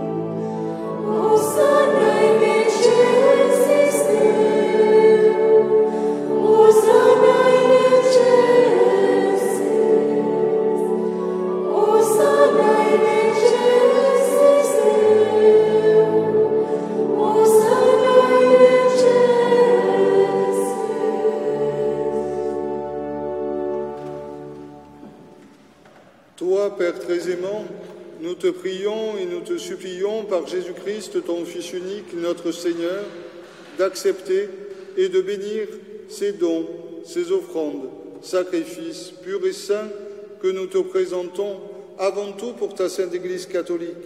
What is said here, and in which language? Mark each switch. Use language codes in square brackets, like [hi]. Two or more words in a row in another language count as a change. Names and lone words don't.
[la] Hosanna in excelsis Deo, Hosanna in excelsis, Hosanna in excelsis Deo, Hosanna in excelsis. [fr] Toi, Père très aimant, nous te prions et nous te supplions par Jésus-Christ, ton Fils unique, notre Seigneur, d'accepter et de bénir ces dons, ces offrandes, sacrifices purs et saints que nous te présentons avant tout pour ta Sainte Église catholique.